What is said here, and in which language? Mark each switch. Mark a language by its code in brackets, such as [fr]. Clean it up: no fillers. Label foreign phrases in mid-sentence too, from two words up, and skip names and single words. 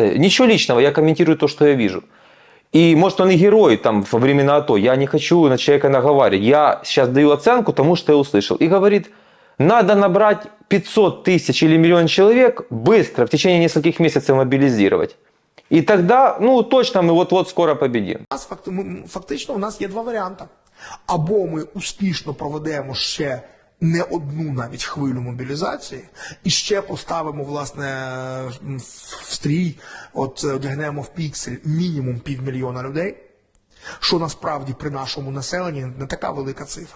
[ru] Ничего личного, я комментирую то, что я вижу. И может он и герой там во времена АТО, я не хочу на человека наговаривать. Я сейчас даю оценку тому, что я услышал. И говорит, надо набрать 500 тысяч или миллион человек быстро, в течение нескольких месяцев мобилизировать. [uk] І тоді, ну точно ми от-от скоро победимо. Фактично у нас є два варіанти. Або ми успішно проведемо ще не одну навіть хвилю мобілізації і ще поставимо, власне, в стрій, от одягнемо в піксель мінімум 500 000 людей, що насправді при нашому населенні не така велика цифра.